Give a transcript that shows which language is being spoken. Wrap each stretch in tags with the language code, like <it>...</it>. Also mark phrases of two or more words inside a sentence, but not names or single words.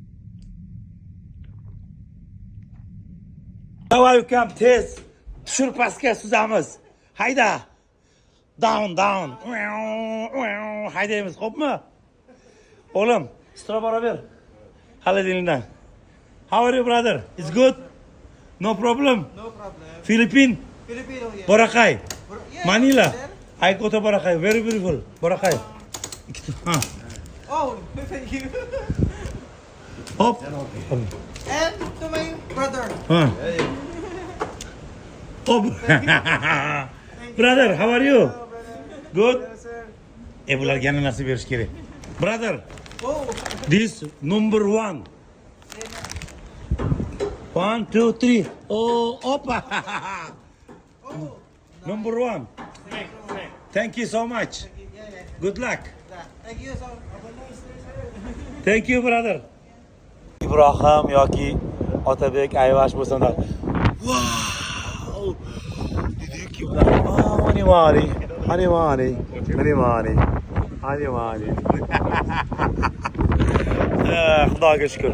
<uz>Davay ukam, tez tushir pastga suzamiz. Hayda. Down. Haydaymiz, xo'pmi? O'g'lim, stra bora ber. Xolodilnikdan.</uz> <en>How are you, brother? It's good? No problem? No problem. Philippine? Filipino, yeah. Boracay? Yeah, Manila? there. I go to Boracay. Very beautiful. Boracay. Ha. Oh, thank you. Hop. And to my brother. Ha. Hop. Brother, how are you? Good? Yes, sir.</en> <uz>Bularga yana narsa berish kerak.</uz> <en>Brother, Oh, this number 1. 1, 2, 3. Oh, opa. Number 1. Thank you so much. Good luck. thank you so much. Thank you, brother.</en> <uz>Ibrohim yoki Otabek Ayvash bo'lsa-da. Wow! Dediki ular. Hani. Xudoga shukr.</uz>